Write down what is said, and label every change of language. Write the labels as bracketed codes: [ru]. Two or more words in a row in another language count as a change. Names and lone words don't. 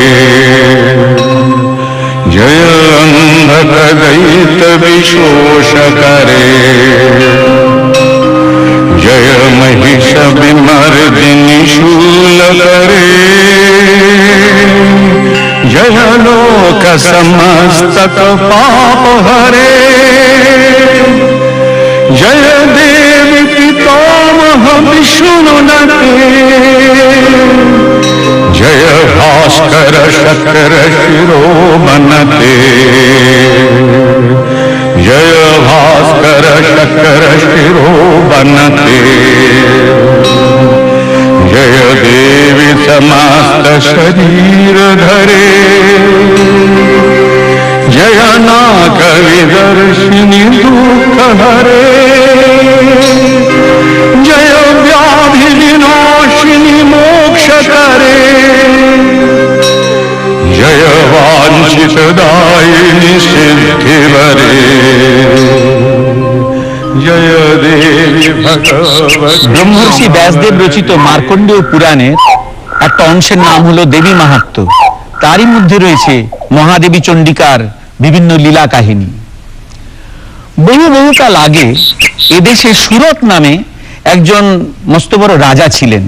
[sa] जय अंधक दैत विशोष करे, जय महिष विमर्दिनी शूल करे, जय लोक समस्तक पाप हरे, जय देवी पितामह विष्णु नटे, जय भास्कर शकर शिरोमणते, जय भास्कर शकर शिरोमणते, जय देवी समस्त शरीर धरे, जय नाग विदर्शिनी दुख हरे, जय व्याधि विनाशिनी मोक्ष करे, जय वांछित दायिनी सिद्धि वरे, जय देवी भगवती। [bn] ব্রহ্মর্ষি ব্যাসদেব রচিত মার্কণ্ডেয় পুরাণের একটা অংশের নাম হলো দেবী মাহাত্ম্য। তারই মধ্যে রয়েছে মহাদেবী চণ্ডিকার বিভিন্ন লীলা কাহিনী। বহুকাল আগে এদেশে সুরত নামে একজন মস্ত বড় রাজা ছিলেন।